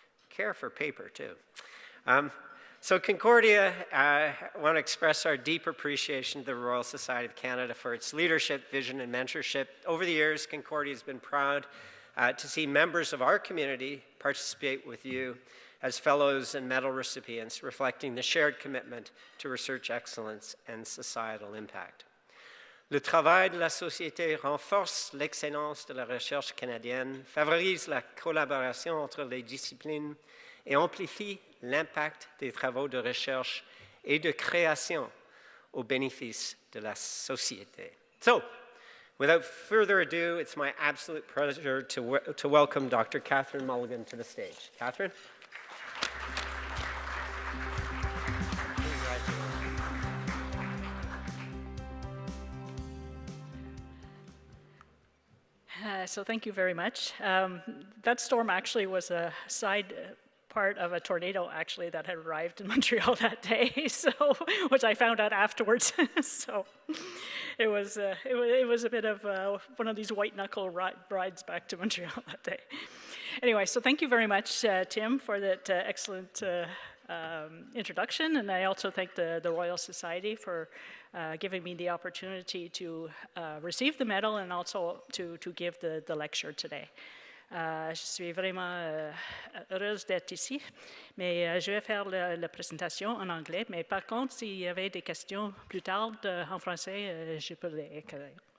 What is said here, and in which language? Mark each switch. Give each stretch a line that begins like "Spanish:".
English: Care for paper, too. So Concordia, I want to express our deep appreciation to the Royal Society of Canada for its leadership, vision, and mentorship. Over the years, Concordia has been proud to see members of our community participate with you as fellows and medal recipients, reflecting the shared commitment to research excellence and societal impact.
French: Le travail de la société renforce l'excellence de la recherche canadienne, favorise la collaboration entre les disciplines et amplifie l'impact des travaux de recherche et de création au bénéfice de la société.
English: So, without further ado, it's my absolute pleasure to welcome Dr. Catherine Mulligan to the stage. Catherine? So thank you very much. That storm actually was a side part of a tornado actually that had arrived in Montreal that day, so which I found out afterwards. So it was a bit of one of these white knuckle rides back to Montreal that day. Anyway, so thank you very much, Tim, for that excellent introduction, and I also thank the Royal Society for giving me the opportunity to receive the medal and also to give the lecture today.
French: Je suis vraiment heureuse d'être ici, mais je vais faire la présentation en anglais. Mais par contre, s'il y avait des questions plus tard en français, je peux les écrire.